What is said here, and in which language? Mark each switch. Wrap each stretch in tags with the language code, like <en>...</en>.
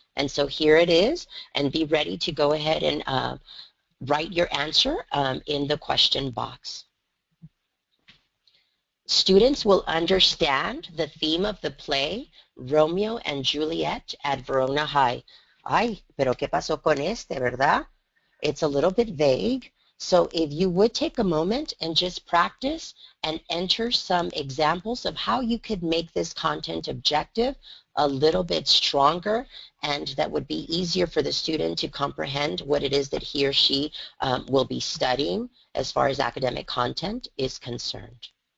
<en>And so here it is, and be ready to go ahead and write your answer in the question box. Students will understand the theme of the play, Romeo and Juliet at Verona High.</en> <es>Ay, pero ¿qué pasó con este, verdad?</es> <en>It's a little bit vague. So if you would take a moment and just practice and enter some examples of how you could make this content objective a little bit stronger, and that would be easier for the student to comprehend what it is that he or she will be studying as far as academic content is concerned.</en>